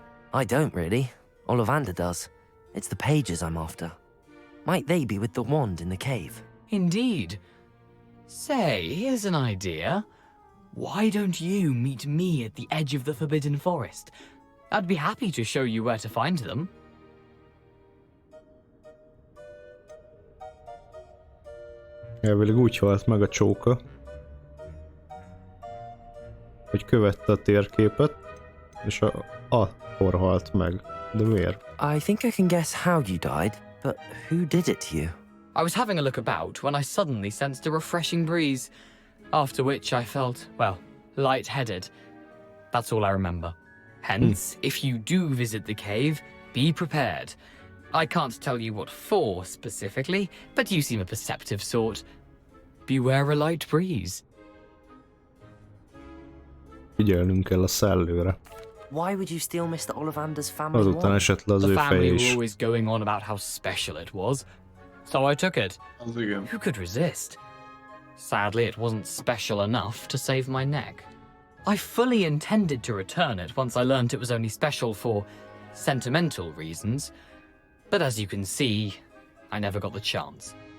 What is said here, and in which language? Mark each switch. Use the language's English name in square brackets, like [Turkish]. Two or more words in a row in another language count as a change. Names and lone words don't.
[English] I don't really. Ollivander does. It's the pages I'm after. Might they be with the wand in the cave? Indeed. Say, here's an idea. Why don't you meet me at the edge of the Forbidden Forest? I'd be happy to show you where to find them. [Hungarian] Elvileg úgy halt meg a csóka, hogy követte a térképet, és akkor halt meg. De miért? [English] I think I can guess how you died, but who did it to you? I was having a look about when I suddenly sensed a refreshing breeze, after which I felt, well, lightheaded. That's all I remember. Hence, if you do visit the cave, be prepared. I can't tell you what for specifically, but you seem a perceptive sort. Beware a light breeze. [Hungarian] Figyelnünk kell a szellőre. [English] Why would you steal Mr. Ollivander's family [Hungarian] Azután esett le az ő [English] The family [Hungarian] feje [English] were [Hungarian] is. [English] always going on about how special it was, so I took it. Who could resist? Sadly, it wasn't special enough to save my neck. I fully intended to return it once I learned it was only special for sentimental reasons, but as you can see, I never got the chance.